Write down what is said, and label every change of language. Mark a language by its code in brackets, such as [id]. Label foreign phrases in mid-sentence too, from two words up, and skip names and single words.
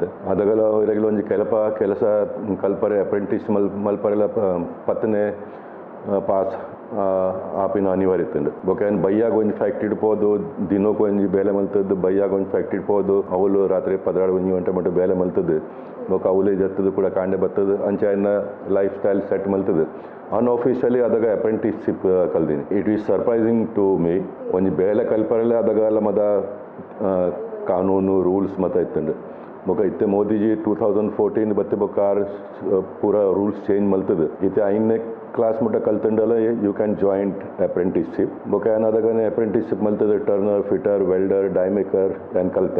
[tcy] ಅದಾಗಲ ಇರಾಗಲ ಒಂಜಿ ಕೆಲಸ ಕಲ್ಪರೆ ಅಪ್ರೆಂಟಿಸ್ ಮಲ್ಪರೆಲ್ಲ ಪತ್ತನೇ ಪಾಸ್ ಆಪಿನ ಅನಿವಾರ್ಯ ಇತ್ತಂಡು. ಬೊಕ ಏನು ಬೈಯಾಗ ಒಂಜಿ ಫ್ಯಾಕ್ಟ್ರಿ ಇಡ್ಬೋದು, ದಿನಕ್ಕೆ ಒಂಜಿ ಬೇಲೆ ಮಲ್ತದ್ದು. ಬೈಯಾಗ ಒಂಜಿ ಫ್ಯಾಕ್ಟ್ರಿ ಇಡ್ಬೋದು, ಅವಳು ರಾತ್ರಿ 12 ಗಂಟೆ ಮಟ್ಟ ಬೇಲೆ ಮಲ್ತದ್ದು. ಬೊಕ ಅವಳು ಜತ್ತದು ಕೂಡ ಕಾಂಡೆ ಬರ್ತದೆ. ಅಂಚ ಎನ್ನ [en] life style set [tcy] ಮಲ್ತದೆ. ಅನ್ಆಫಿಷಿಯಲಿ ಅದಾಗ ಅಪ್ರೆಂಟಿಸ್ಶಿಪ್ ಕಲ್ದೀನಿ. [en] It is surprising to me. [tcy] ಒಂಜಿ ಬೇಲೆ ಕಲ್ಪರಲ್ಲೇ ಅದಾಗಲ್ಲ ಮದ ಕಾನೂನು ರೂಲ್ಸ್ ಮತ್ತು ಇತ್ತಂಡು. ಬೊಕ ಇತ್ತೆ ಮೋದಿಜಿ 2014 ಬತ್ತೆ ಬೊಕ್ಕ ಪೂರ [en] rules change [tcy] ಮಲ್ತದೆ. ಇತ್ತೆ 5ನೇ ಕ್ಲಾಸ್ ಮಟ್ಟ ಕಲ್ತಂಡಲ್ಲ [en] you can joint apprenticeship. [tcy] ಬೊಕ ಏನಾದಾಗ ಅಪ್ರೆಂಟಿಸ್ಶಿಪ್ ಮಲ್ತದೆ ಟರ್ನರ್, ಫಿಟರ್, ವೆಲ್ಡರ್, ಡೈಮೇಕರ್ ಏನು ಕಲಿತೆ.